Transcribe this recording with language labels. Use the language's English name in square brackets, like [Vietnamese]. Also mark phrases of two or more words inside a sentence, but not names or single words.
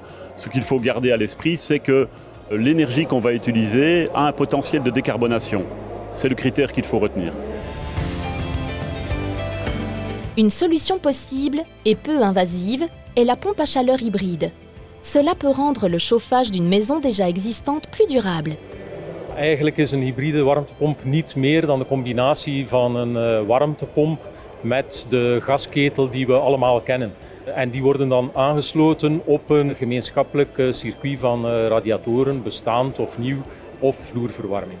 [French] Ce qu'il faut garder à l'esprit, c'est que l'énergie qu'on va utiliser a un potentiel de décarbonation. C'est le critère qu'il faut retenir. Une solution possible et peu invasive est la pompe à chaleur hybride. Cela peut rendre le chauffage d'une maison déjà existante plus durable. [Dutch] Eigenlijk is een hybride warmtepomp niet meer dan de combinatie van een warmtepomp met de gasketel die we allemaal kennen. En die worden dan aangesloten op een gemeenschappelijk circuit van radiatoren, bestaand of nieuw, of vloerverwarming.